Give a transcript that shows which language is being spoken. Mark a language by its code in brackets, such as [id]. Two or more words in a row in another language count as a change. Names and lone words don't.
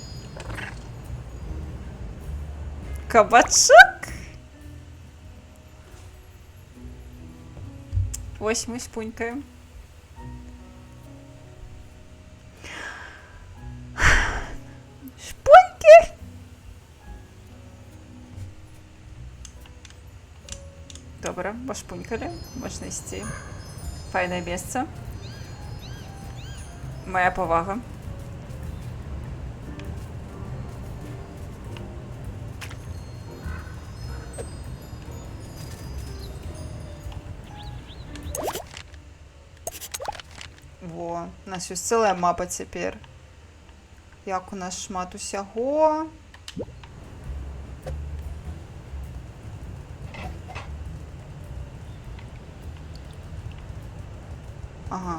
[be] Кабачок. Вось мы спунькаем. Шпуньки. [uk] Добре, пошпунькали. Можна йти. Файне місце. Моя повага. [be] Во, у нас ёсць цэлая мапа цяпер. Як у нас шмат усяго. Ага.